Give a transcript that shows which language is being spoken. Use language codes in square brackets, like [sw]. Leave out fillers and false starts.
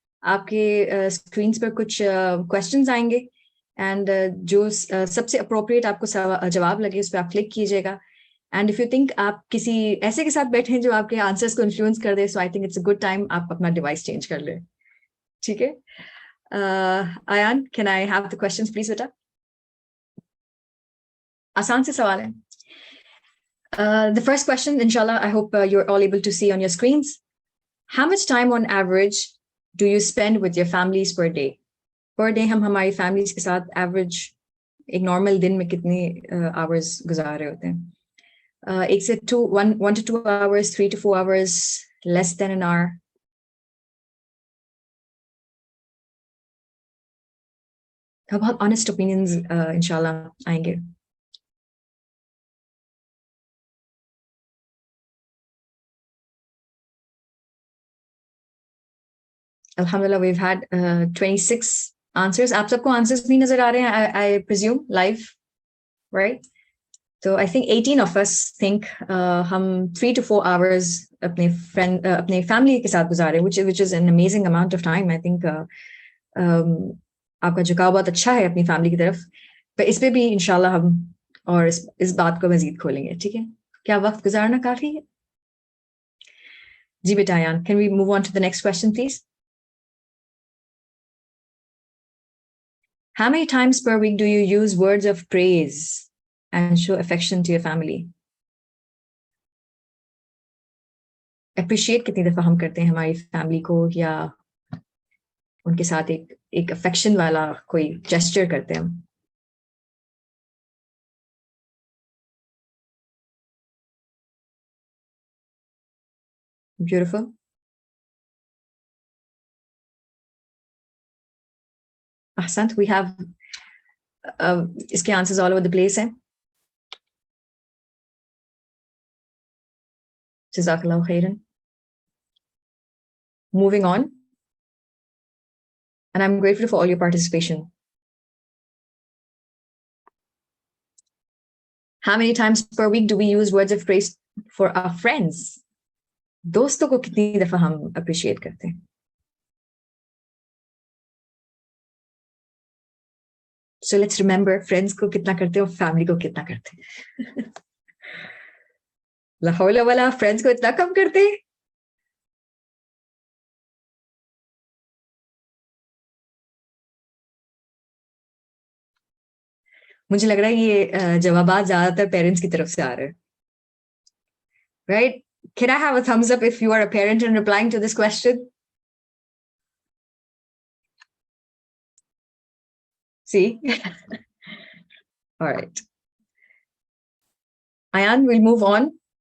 [hi] आपके स्क्रीन पर कुछ क्वेश्चंस आएंगे एंड जो सबसे अप्रोप्रिएट आपको जवाब लगे उस पर आप क्लिक कीजिएगा. एंड [en] if you think [hi] आप किसी ऐसे के साथ बैठे हैं जो आपके आंसर्स को इन्फ्लुएंस कर दे, [en] so I think it's a good time [hi] आप अपना डिवाइस चेंज कर ले. ठीक है, [en] Ayaan, can I have the questions please बेटा? [hi] आसान से सवाल है. [en] The first question, inshallah, I hope you're all able to see on your screens. How much time on average do you spend with your families per day? [hi] Per day हम हमारी families के साथ average एक normal दिन में कितने hours गुजार रहे होते हैं? [en] 1 to 2 hours, 3 to 4 hours, less than an hour. [hi] बहुत honest opinions inshallah आएंगे. [en] Alhamdulillah, we've had 26 answers. [hi] आप सबको answers नहीं नजर आ रहे हैं, [en] I presume live, right? So I think 18 of us think [hi] हम 3 to 4 hours अपने family के साथ गुजारे, [en] which is an amazing amount of time. I think [hi] आपका झुकाव बहुत अच्छा है अपनी family की तरफ. पर इस पे भी इंशाल्लाह हम और इस बात को मजीद खोलेंगे. ठीक है, क्या वक्त गुजारना काफी है? जी बेटा [en] Ayaan, can we move on to the next question please? How many times per week do you use words of praise and show affection to your family? [hi] Appreciate कितनी दफा हम करते हैं हमारी family को, या उनके साथ एक affection वाला कोई gesture करते हैं हम? [en] Beautiful. Ahsant, we have इसके answers all over the place हैं. [ar] Jazakallahu khairan. [en] Moving on. And I'm grateful for all your participation. How many times per week do we use words of praise for our friends? [hi] दोस्तों को कितनी दफा हम appreciate करते हैं? [en] So let's remember, [hi] friends को कितना करते हैं और family को कितना करते हैं. ला हौला वाला, friends को इतना कम करते हैं. मुझे लग रहा है ये जवाबात ज्यादातर पेरेंट्स की तरफ से आ रहे हैं. [en] Right? Can I have a thumbs up if you are a parent and replying to this question? See? All right. Ayan, we'll move on.